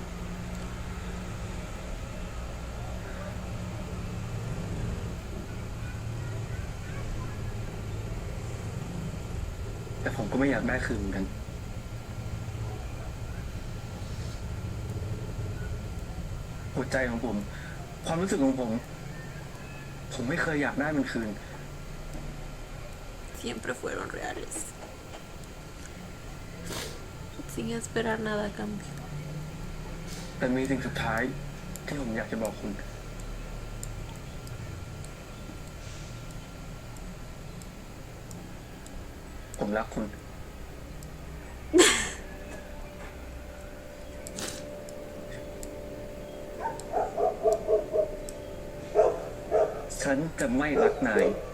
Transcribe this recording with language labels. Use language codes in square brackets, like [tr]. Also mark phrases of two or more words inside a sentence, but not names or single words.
[th] แต่ผมก็ไม่อยากได้คืนเหมือนกัน หัวใจของผม ความรู้สึกของผม ผมไม่เคยอยากได้มันคืน [es] Siempre fueron reales. Sin esperar nada a cambio. [th] แต่มีสิ่งสุดท้ายที่ผมอยากจะบอกคุณ ผมรักคุณ ฉันจะไม่รักนาย